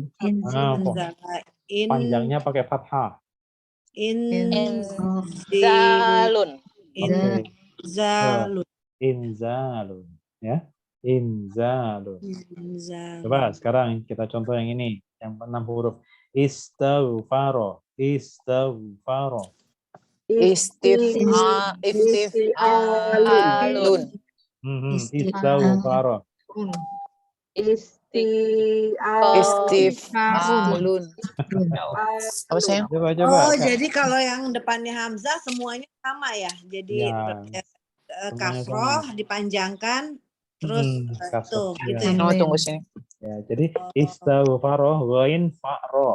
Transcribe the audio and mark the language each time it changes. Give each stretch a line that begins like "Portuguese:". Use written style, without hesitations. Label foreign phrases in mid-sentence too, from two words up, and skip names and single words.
Indonesian: Panjangnya pakai fathah. Inzalun. Inzalun. Ya. Inzalun. Coba sekarang kita contoh yang ini. Yang 6 huruf. Istaghfaro. Istighfaro. Istif'alun. Istighfaro. Istif'alun. Apa sih? Coba. Oh, jadi kalau yang depannya hamzah semuanya sama ya. Jadi kasroh dipanjangkan terus kasroh, gitu ya. ya. Oh, tunggu sini. Ya, jadi istaghfaro ghain fa'ro.